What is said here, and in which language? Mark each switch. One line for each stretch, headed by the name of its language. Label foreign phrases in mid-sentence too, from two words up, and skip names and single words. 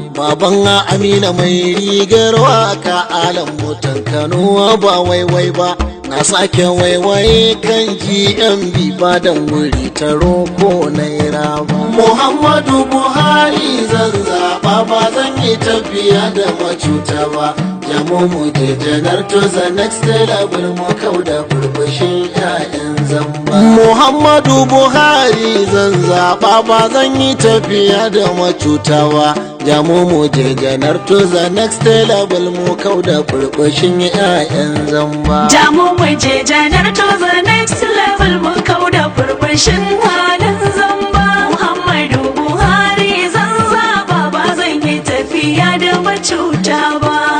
Hausa: Baban Amina mai rigar waka alam mutan Kano ba waiwai ba. Na sake waiwaye kan G M B ba dan wuri ta roko naira ba. Muhammadu Buhari zan zaɓa ba zan yi tafiya da macuta ba. Jamo mu je janar
English: to the next level
Hausa: mu kau da burbushin ƴaƴan zamba. Muhammadu Buhari zan zaɓa ba zan yi tafiya da macuta ba. Jamo mu je janar
English: to the next level
Hausa: mu kau da burbushin ƴaƴan zamba. Jamo mu je janar
English: to the next level
Hausa: mu kau da burbushin halin zamba. Muhammadu Buhari zan zaɓa ba zan yi tafiya da macuta ba.